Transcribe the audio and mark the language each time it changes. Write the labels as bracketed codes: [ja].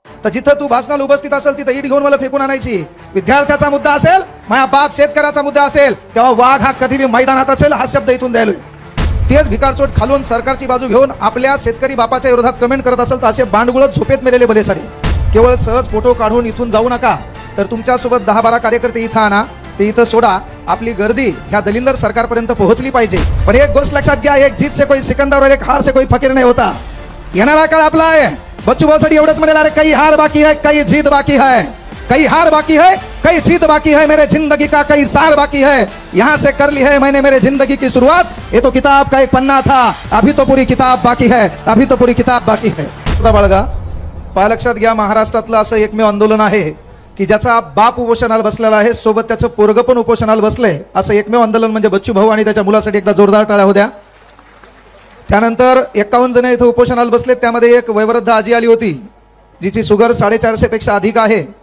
[mr] तर जिथं तू भाषणाला उपस्थित असेल तिथं ईट घेऊन मला फेकून आणायची. विद्यार्थ्याचा मुद्दा असेल, माझ्या बाप शेतकऱ्याचा मुद्दा असेल, तेव्हा वाघ हा कधी मैदानात असेल हा शब्द इथून द्यायलोय. तेच भिकारचोट खालून सरकारची बाजू घेऊन आपल्या शेतकरी बापाच्या विरोधात कमेंट करत असेल तर असे बांडगुळ झोपेत मेलेले भले सारे. केवळ सहज फोटो काढून इथून जाऊ नका, तर तुमच्यासोबत 10-12 कार्यकर्ते इथं आणा, ते इथं सोडा. आपली गर्दी ह्या दलिंदर सरकारपर्यंत पोहोचली पाहिजे. पण एक गोष्ट लक्षात घ्या, [hi] एक जीत से कोई सिकंदर और एक हार से कोई फकीर [mr] नाही होता. येणारा काळ आपला आहे. बच्चू भाऊसाठी एवढंच म्हणेल, [hi] अरे काही हार बाकी है, काही जीत बाकी है, कई हार बाकी है, कई जीत बाकी है, मेरे जिंदगी का कई सार बाकी है. यहाँ से कर ली है मैंने मेरे जिंदगी की शुरुआत. ये तो किताब का एक पन्ना था, अभी तो पूरी किताब बाकी है, अभी तो पूरी किताब बाकी है. [mr] बाळगा, पहा लक्षात घ्या, महाराष्ट्रातलं असं एकमेव आंदोलन आहे की ज्याचा बाप उपोषणाला बसलेला आहे, सोबत त्याचं पोरग पण उपोषणाला बसलंय. असं एकमेव आंदोलन म्हणजे बच्चू भाऊ आणि त्याच्या मुलासाठी एकदा जोरदार टाळ्या होत्या. त्यानंतर 51 जण इथं उपोषणाला बसले. त्यामध्ये एक वयोवृद्ध आजी आली होती जिची शुगर 450 पेक्षा अधिक आहे.